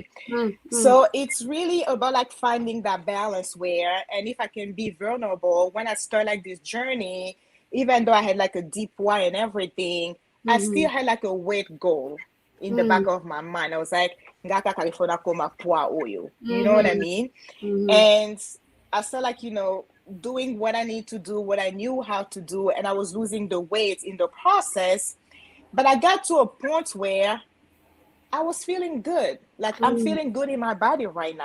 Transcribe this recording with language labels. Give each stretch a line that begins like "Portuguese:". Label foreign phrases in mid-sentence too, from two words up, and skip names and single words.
English: mm, mm, So it's really about like finding that balance where, and if I can be vulnerable, when I start like this journey, even though I had like a deep why and everything, I mhm, still had like a weight goal in the back mm, of my mind. I was like,
Lingala: "Ngaka California koma poa oyo."
English: You know what I mhm, mean? mhm, And I felt like, doing what I need to do, what I knew how to do, and I was losing the weight in the process. But I got to a point where I was feeling good. Like I'm mm, feeling good in my body right now.